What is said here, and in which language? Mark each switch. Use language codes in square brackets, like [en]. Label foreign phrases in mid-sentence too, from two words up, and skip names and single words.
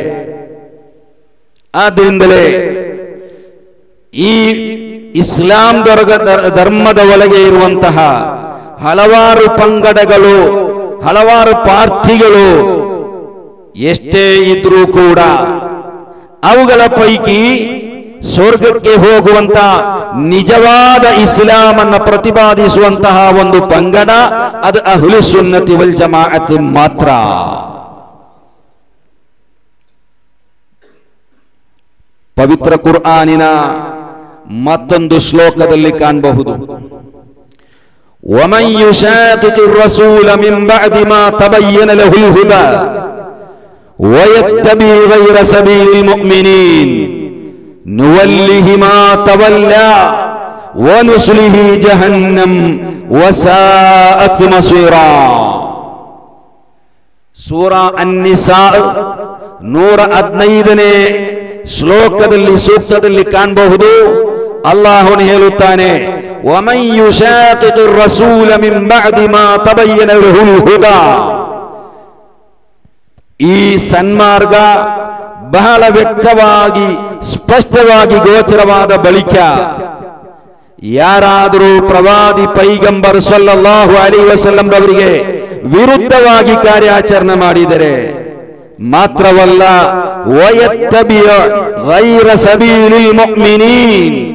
[kn] ಆದ್ದರಿಂದಲೇ ಈ ಇಸ್ಲಾಂ ಧರ್ಮದ ಒಳಗೆ ಇರುವಂತಹ ಹಲವಾರು ಪಂಗಡಗಳು, ಹಲವಾರು ಪಾರ್ಟಿಗಳು ಎಷ್ಟೇ ಇದ್ರೂ ಕೂಡ ಅವುಗಳ ಪೈಕಿ ಸ್ವರ್ಗಕ್ಕೆ ಹೋಗುವಂತ ನಿಜವಾದ ಇಸ್ಲಾಂ ಅನ್ನು ಪ್ರತಿಪಾದಿಸುವಂತಹ ಒಂದು ಪಂಗಡ ಅದು [ar] أهل السنة والجماعة [kn] ಮಾತ್ರ. ಪವಿತ್ರ ಕುರ್ಆನಿನ ಮತ್ತೊಂದು ಶ್ಲೋಕದಲ್ಲಿ ಕಾಣಬಹುದು, [ar] وَمَنْ يُشَاقِقِ الرَّسُولَ مِنْ بَعْدِ مَا تَبَيَّنَ لَهُ الْهُدَى وَيَتَّبِعْ غَيْرَ سَبِيلِ الْمُؤْمِنِينَ نُوَلِّهِ مَا تَوَلَّى وَنُصْلِهِ جَهَنَّمَ وَسَاءَتْ مَصِيرًا. [kn] ಸೂರಾ ಅನ್-ನಿಸಾ 115ನೇ ಶ್ಲೋಕದಲ್ಲಿ ಸೂಕ್ತದಲ್ಲಿ ಕಾಣಬಹುದು. ಅಲ್ಲಾಹನು ಹೇಳುತ್ತಾನೆ, [ar] ومن يشاقق الرسول من بعد ما تبين له الهدى. [kn] ಈ ಸನ್ಮಾರ್ಗ ಬಹಳ ವ್ಯಕ್ತವಾಗಿ ಸ್ಪಷ್ಟವಾಗಿ ಗೋಚರವಾದ ಬಳಿಕ ಯಾರಾದರೂ ಪ್ರವಾದಿ ಪೈಗಂಬರ್ [ar] صلى الله عليه وسلم [kn] ಅವರಿಗೆ ವಿರುದ್ಧವಾಗಿ ಕಾರ್ಯಾಚರಣೆ ಮಾಡಿದರೆ ಮಾತ್ರವಲ್ಲ, [ar] ويتبع غير سبيل المؤمنين,